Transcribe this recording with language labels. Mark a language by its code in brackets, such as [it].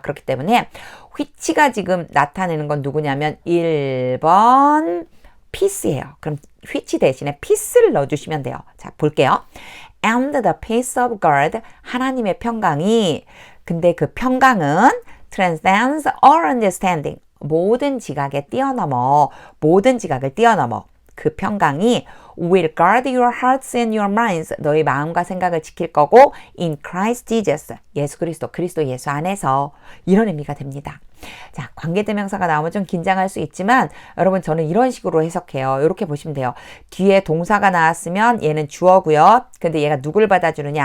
[ko] 그렇기 때문에 which가 지금 나타내는 건 누구냐면 1번 peace예요. 그럼 which 대신에 peace를 넣어주시면 돼요. 자, 볼게요. [en] And the peace of God, [ko] 하나님의 평강이, 근데 그 평강은 [en] transcends all understanding, [ko] 모든 지각에 뛰어넘어, 모든 지각을 뛰어넘어. 그 평강이 [en] will guard your hearts and your minds. [ko] 너희 마음과 생각을 지킬 거고 [en] in Christ Jesus. [ko] 예수 그리스도, 그리스도 예수 안에서. 이런 의미가 됩니다. 자, 관계대명사가 나오면 좀 긴장할 수 있지만 여러분 저는 이런 식으로 해석해요. 이렇게 보시면 돼요. 뒤에 동사가 나왔으면 얘는 주어고요. 근데 얘가 누굴 받아주느냐?